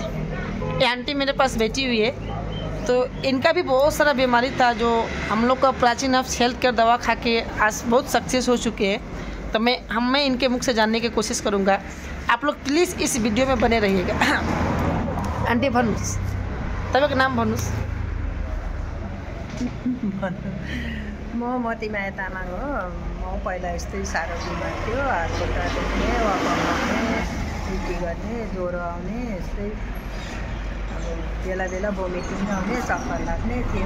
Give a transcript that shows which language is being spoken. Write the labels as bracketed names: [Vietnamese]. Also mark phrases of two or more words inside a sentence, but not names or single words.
[Hindi] ये आंटी मेरे पास बैठी हुई है, तो इनका भी बहुत सारा बीमारी था जो हम लोग का प्राचीन हर्ब्स हेल्थ केयर दवा खा के आज बहुत सक्सेस हो चुके हैं। तो मैं इनके मुख से जानने की कोशिश करूँगा। आप लोग प्लीज़ इस वीडियो में बने रहिएगा। [Nepali] आंटी भन्नुस्, तपाईँको नाम भन्नुस्। म मतिमाया तामाङ हो। म पहिला यस्तै साह्रो बिमार थियो, हात खुट्टा दुख्ने, वाकआउट गर्ने, उल्टी गर्ने, ज्वरो आउने, यस्तै अब बेला बेला भोमिटिङ आउने, चक्कर लाग्ने थियो।